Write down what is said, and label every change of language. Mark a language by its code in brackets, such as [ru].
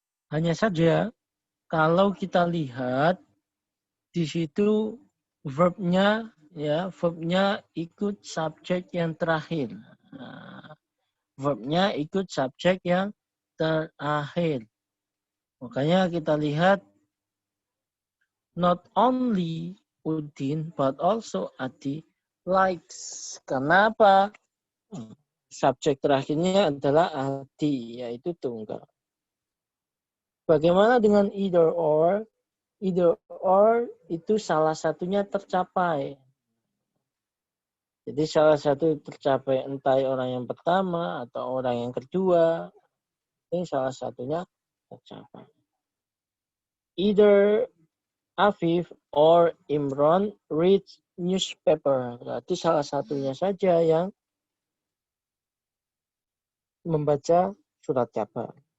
[id] Hanya saja kalau kita lihat di situ verbnya ikut subjek yang terakhir. Nah, verbnya ikut subjek yang terakhir. Makanya kita lihat [en] not only Udin but also Adi likes. [id] Kenapa? Subjek terakhirnya adalah Adi, yaitu tunggal. Bagaimana dengan either or? Either or itu salah satunya tercapai. Jadi salah satu tercapai entah orang yang pertama atau orang yang kedua. Ini salah satunya tercapai. [en] Either Afif or Imron read newspaper. [id] Berarti salah satunya saja yang membaca surat kabar.